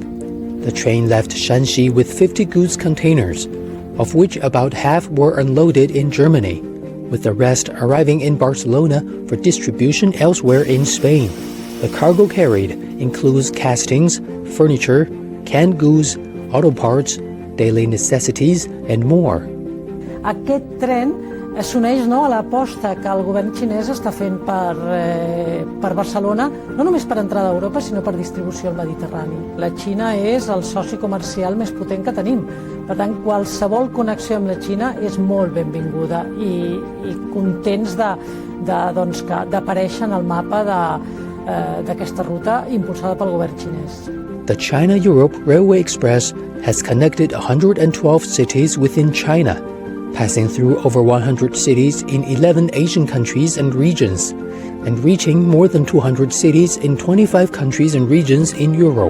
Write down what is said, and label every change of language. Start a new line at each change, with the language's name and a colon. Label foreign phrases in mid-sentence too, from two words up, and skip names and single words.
English: The train left Shanxi with 50 goods containers, of which about half were unloaded in Germany, with the rest arriving in Barcelona for distribution elsewhere in Spain. The cargo carried includes castings, furniture, canned goods, auto parts, daily necessities, and more.
Catalan: Aquest tren s'uneix a l'aposta que el govern xinès està fent per Barcelona, no només per entrada a Europa, sinó per distribució al Mediterrani. La Xina és el soci comercial més potent que tenim. Per tant, qualsevol connexió amb la Xina és molt benvinguda i contents d'aparèixer en el mapa d'aquesta ruta impulsada pel govern xinès.
English: The China-Europe Railway Express has connected 112 cities within China, passing through over 100 cities in 11 Asian countries and regions, and reaching more than 200 cities in 25 countries and regions in Europe.